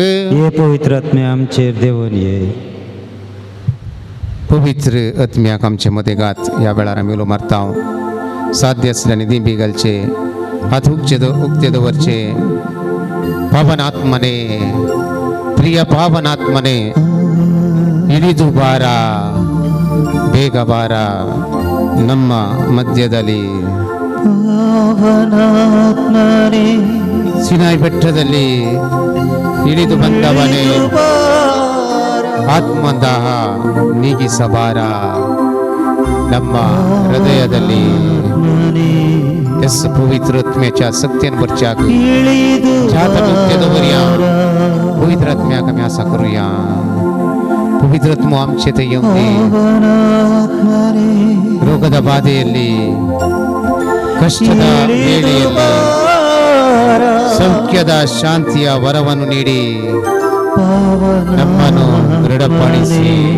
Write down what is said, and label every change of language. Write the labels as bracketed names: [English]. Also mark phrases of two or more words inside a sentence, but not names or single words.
[Konkani] हे पवित्र आत्मे आमचे देवन ये पवित्र आत्म्याक आमचे मदेगात ह्या वेळार आमी उलो मारता साध्य आसल्यानी दिंबी घालचे हात उक्ते दवरचे पावन आत्मने प्रिय पावन आत्मने [Kannada] ಇಳಿದು ಬಾರ ಬೇಗ ಬಾರ ನಮ್ಮ ಮಧ್ಯದಲ್ಲಿ ಸಿನಾಯಿ ಬೆಟ್ಟದಲ್ಲಿ ಇಳಿದು ಬಂದವನೇ ಆತ್ಮದಾಹ ನೀಗಿಸಬಾರ ನಮ್ಮ ಹೃದಯದಲ್ಲಿ ಎಸ್ [Konkani] पवित्रात्म्याच्या सत्यान भरच्याक दवरया पवित्रात्म्याक आमी आसा करूया पवित्र आत्मो आमचे थंय येवन दी [Kannada] ರೋಗದ ಬಾಧೆಯಲ್ಲಿ ಕಷ್ಟದ ವೇಳೆಯಲ್ಲಿ ಸೌಖ್ಯದ ಶಾಂತಿಯ ವರವನ್ನು ನೀಡಿ ನಮ್ಮನ್ನು ದೃಢಪಡಿಸಿ